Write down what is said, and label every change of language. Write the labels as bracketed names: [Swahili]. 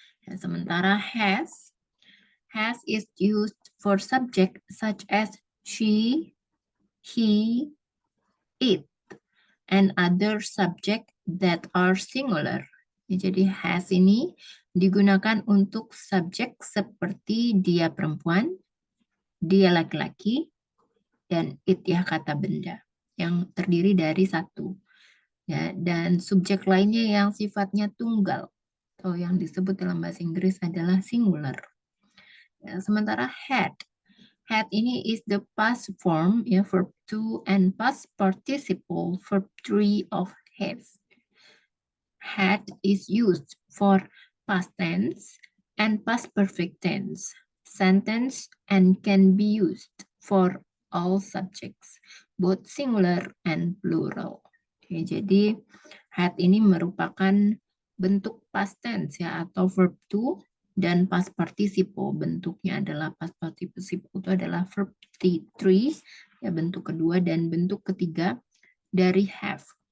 [Indonesian] Ya, sementara [English] has is used for subject such as she, he, it, and other subject that are singular. [Indonesian] Ya, jadi has ini digunakan untuk subjek seperti dia perempuan, dia laki-laki, dan it ya kata benda yang terdiri dari satu. Ya, dan subjek lainnya yang sifatnya tunggal atau yang disebut dalam bahasa Inggris adalah singular. Ya, sementara [English] had ini is the past form ya verb 2 and past participle verb 3 of have. Had is used for past tense and past perfect tense sentence and can be used for all subjects, both singular and plural. [Indonesian] Oke, jadi had ini merupakan bentuk past tense ya atau verb to, dan past participle bentuknya adalah past participle itu adalah verb three ya bentuk kedua, dan bentuk ketiga dari have.